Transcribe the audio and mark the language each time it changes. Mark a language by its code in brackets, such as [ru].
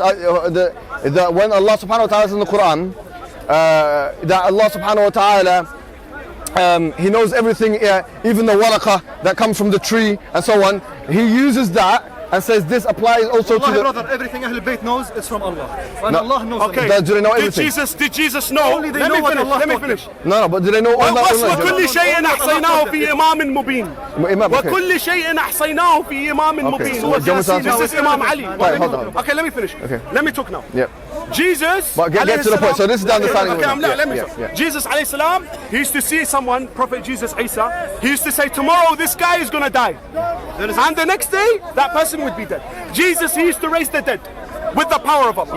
[en] When Allah subhanahu wa ta'ala says in the Quran, that Allah subhanahu wa ta'ala, he knows everything, even the waraqah that comes from the tree and so on. He uses that and says this applies also to the... brother, everything Ahlul Bayt knows is from Allah. And no. Allah knows. Okay. Do they know everything? Did Jesus know? Only they know what Allah Let me finish. No, but do they know all that? [ar] وكل شيء أحصيناه في إمام مبين. وكل شيء أحصيناه في إمام مبين. [en] This is Imam Ali. Hold on. Okay, let me finish. Okay. Let me talk now. Yeah. Jesus. But get to the point. So this is the understanding. Let me talk. Jesus alayhi salam, he used to see someone, Prophet Jesus Isa, he used to say, tomorrow this guy is going to die. And the next day, that person would be dead. Jesus, he used to raise the dead with the power of Allah.